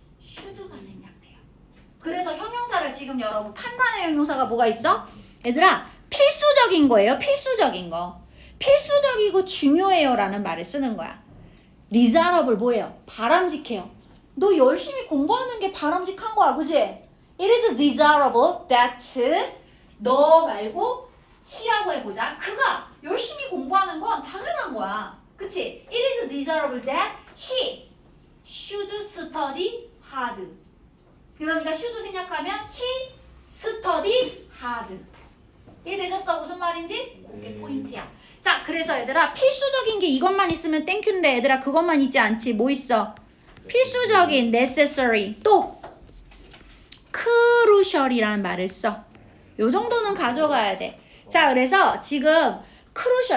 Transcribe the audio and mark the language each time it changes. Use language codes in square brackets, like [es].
[ko] should가 생략돼요. 그래서 형용사를 지금 여러분 판단의 형용사가 뭐가 있어? 얘들아 필수적인 거예요. 필수적인 거. 필수적이고 중요해요 라는 말을 쓰는 거야. desirable 뭐예요? 바람직해요. 너 열심히 공부하는 게 바람직한 거야. 그지? It is desirable that 너 말고 he라고 해보자. 그가 열심히 공부하는 건 당연한 거야. 그치? [en] It is desirable that he should study hard. 그러니까 should 생략하면 he study hard. [ko] 이해되셨어? 무슨 말인지? 그게 포인트야. 자, 그래서 얘들아 필수적인 게 이것만 있으면 땡큐인데 얘들아 그것만 있지 않지. 뭐 있어? 필수적인 necessary 또 crucial이라는 말을 써. 요 정도는 가져가야 돼. 자, 그래서 지금 크루셜.